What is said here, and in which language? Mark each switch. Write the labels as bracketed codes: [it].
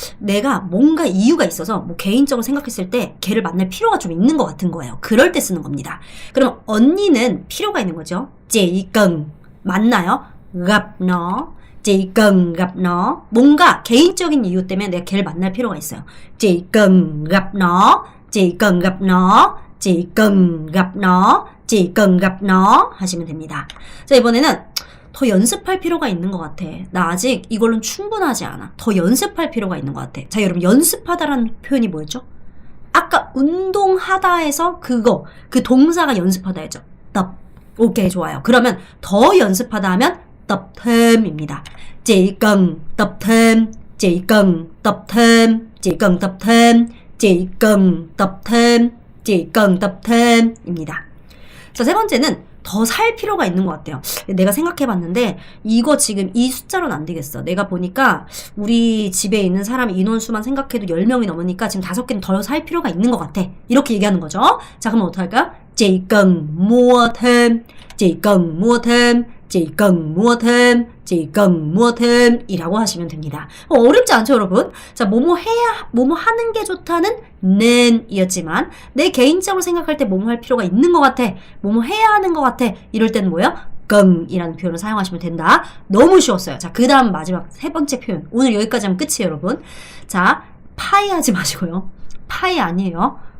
[ko] 내가 뭔가 이유가 있어서 뭐 개인적으로 생각했을 때 걔를 만날 필요가 좀 있는 것 같은 거예요. 그럴 때 쓰는 겁니다. 그럼 언니는 필요가 있는 거죠. [vi] chỉ cần [ko] 만나요. [vi] gặp nó, chỉ cần gặp nó. [ko] 뭔가 개인적인 이유 때문에 내가 걔를 만날 필요가 있어요. [vi] chỉ cần gặp nó, chỉ cần gặp nó, chỉ cần gặp nó, chỉ cần gặp nó [ko] 하시면 됩니다. 자, 이번에는 더 연습할 필요가 있는 것 같아. 나 아직 이걸로는 충분하지 않아. 더 연습할 필요가 있는 것 같아. 자, 여러분 연습하다라는 표현이 뭐였죠? 아까 운동하다에서 그 동사가 연습하다 했죠. tập. 오케이, 좋아요. 그러면 더 연습하다 하면 [vi] tập thêm [ko] 입니다. [vi] chỉ cần tập thêm, chỉ cần tập thêm, chỉ cần tập thêm, chỉ cần tập thêm, chỉ cần tập thêm 입니다. [ko] 자, 세 번째는 더 살 필요가 있는 것 같아요. 내가 생각해봤는데 이거 지금 이 숫자로는 안 되겠어. 내가 보니까 우리 집에 있는 사람 인원수만 생각해도 10명이 넘으니까 지금 5개는 더 살 필요가 있는 것 같아. 이렇게 얘기하는 거죠. 자, 그러면 어떡할까요? [vi] chỉ cần mua thêm, chỉ cần mua thêm, chỉ cần mua thêm, chỉ cần mua thêm [ko] 이라고 하시면 됩니다. 어렵지 않죠, 여러분? 자, 뭐뭐 해야, 뭐뭐 하는 게 좋다는 는이었지만 내 개인적으로 생각할 때 뭐뭐 할 필요가 있는 것 같아, 뭐뭐 해야 하는 것 같아 이럴 때는 뭐예요? cần 이라는 표현을 사용하시면 된다. 너무 쉬웠어요. 자, 그 다음 마지막 세 번째 표현. 오늘 여기까지 하면 끝이에요, 여러분. 자, 파이 하지 마시고요. 파이 아니에요.